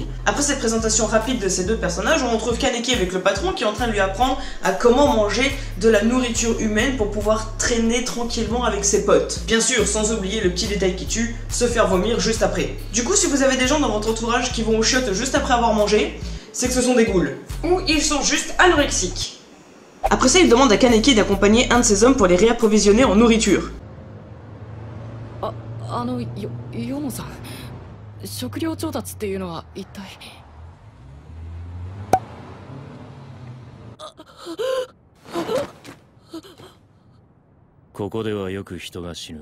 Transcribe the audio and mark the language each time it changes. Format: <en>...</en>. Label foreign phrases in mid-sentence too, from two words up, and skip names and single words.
<fr>Après cette présentation rapide de ces 2 personnages, on retrouve Kaneki avec le patron qui est en train de lui apprendre à comment manger de la nourriture humaine pour pouvoir traîner tranquillement avec ses potes. Bien sûr, sans oublier le petit détail qui tue, se faire vomir juste après. Du coup, si vous avez des gens dans votre entourage qui vont aux chiottes juste après avoir mangé, c'est que ce sont des ghouls. Ou ils sont juste anorexiques. Après ça, il demande à Kaneki d'accompagner un de ses hommes pour les réapprovisionner en nourriture.</fr> <ja>ヨモさん、食料調達っていうのは一体。ここではよく人が死ぬ。</ja>